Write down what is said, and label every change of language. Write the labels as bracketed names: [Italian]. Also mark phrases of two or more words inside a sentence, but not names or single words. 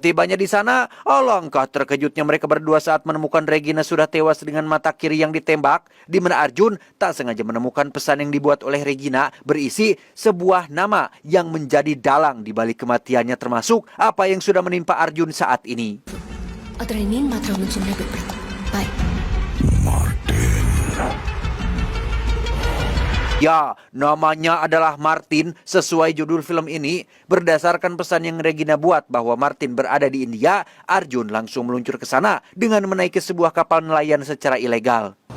[Indonesian] Setibanya di sana, alangkah terkejutnya mereka berdua saat menemukan Regina sudah tewas dengan mata kiri yang ditembak, di mana Arjun tak sengaja menemukan pesan yang dibuat oleh Regina berisi sebuah nama yang menjadi dalang di balik kematiannya, termasuk apa yang sudah menimpa Arjun saat ini. [Kannada] ಅದರಲ್ಲಿ ಮಾತ್ರ ಅವನು ಸುಮ್ಮನೆ ಬಿಟ್ಬಿಡು ಬಾಯ್. [Indonesian] Ya, namanya adalah Martin sesuai judul film ini. Berdasarkan pesan yang Regina buat bahwa Martin berada di India, Arjun langsung meluncur ke sana dengan menaiki sebuah kapal nelayan secara ilegal.